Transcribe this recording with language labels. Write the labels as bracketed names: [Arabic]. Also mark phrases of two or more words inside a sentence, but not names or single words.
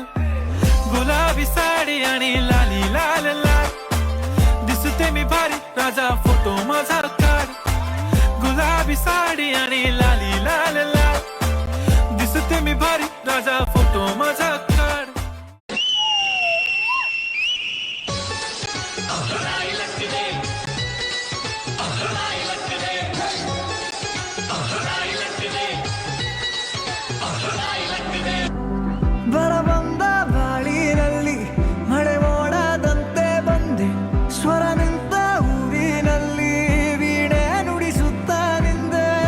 [Marathi] गुलाबी साडी आणि लाली लाल लाल दिसते मी भारी राजा फोटो माझा काढ गुलाबी साडी आणि लाली लाल लाल दिसते मी भारी राजा फोटो माझा काढ [Kannada] ಬರಬಂದ ಬಾಳಿನಲ್ಲಿ ಮಳೆ ಮೋಡದಂತೆ ಬಂದೆ ಸ್ವರ ನಿಂತ ಊರಿನಲ್ಲಿ ವೀಣೆ ನುಡಿಸುತ್ತ ನಿಂದೆ